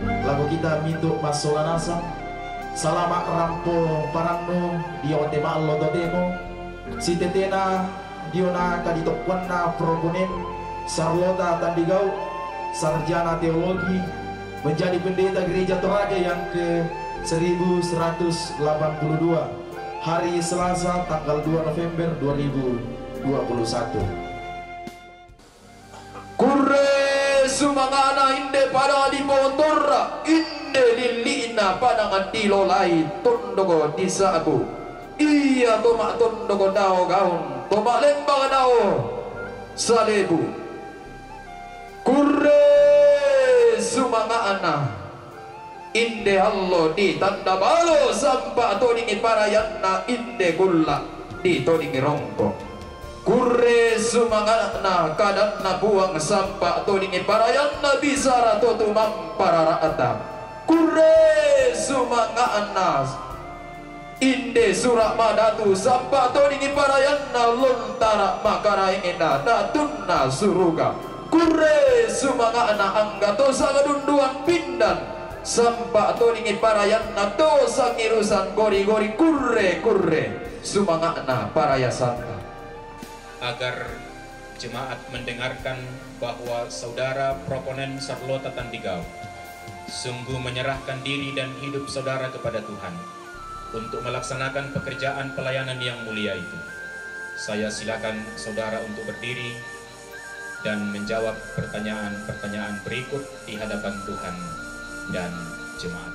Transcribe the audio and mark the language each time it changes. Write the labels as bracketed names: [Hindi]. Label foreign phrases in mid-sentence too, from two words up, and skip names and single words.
[Toraja-Sa'dan] lagu kita mintu masolanasa salama rampo paranno dio te mallo dodemo si tetena dio na kaditokwan na proponen Sarlota Tandigau [Indonesian] sarjana teologi menjadi pendeta gereja Toraja yang ke 1182 hari Selasa tanggal 2 November 2021. [Toraja-Sa'dan] Kurre sumangana inde pada di pontorra inde lilina pada ngatilo lai tondogo disa aku iya tomak tondogo dao gaun tomak lembang dao salebu kurre sumangana inde allo di tanda balo sampa toningi parayanna inde gulla di toningi rongko kurre sumangana kadanna buang sampah toningi parayanna bisara totu mampara rata kurre sumangana inde surak madatu sampah toningi parayanna lontara makara ingina datunna suruga kurre sumangana anggato sagadunduan pindan sampah toningi parayanna dosa ngirusan gori-gori kurre sumangana parayasanta [Indonesian] agar jemaat mendengarkan bahwa saudara proponen Sarlota Tandigau sungguh menyerahkan diri dan hidup saudara kepada Tuhan untuk melaksanakan pekerjaan pelayanan yang mulia itu. Saya silakan saudara untuk berdiri dan menjawab pertanyaan-pertanyaan berikut di hadapan Tuhan dan jemaat.